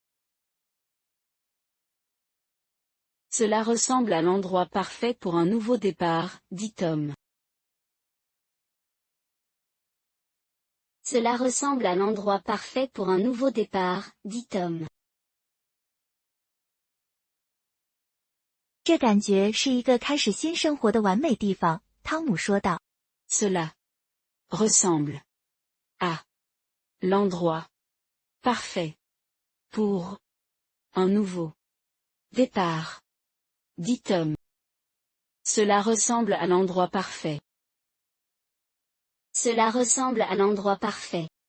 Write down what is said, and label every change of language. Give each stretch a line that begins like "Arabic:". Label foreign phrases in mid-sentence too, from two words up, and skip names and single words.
French: Cela ressemble à l'endroit parfait pour un nouveau départ, dit Tom. Cela ressemble à l'endroit parfait pour un nouveau départ, dit Tom.
Chinese: 这感觉是一个开始新生活的完美地方，汤姆说道。
French: Cela ressemble à l'endroit parfait pour un nouveau départ, dit Tom. Cela ressemble à l'endroit parfait. Cela ressemble à l'endroit parfait.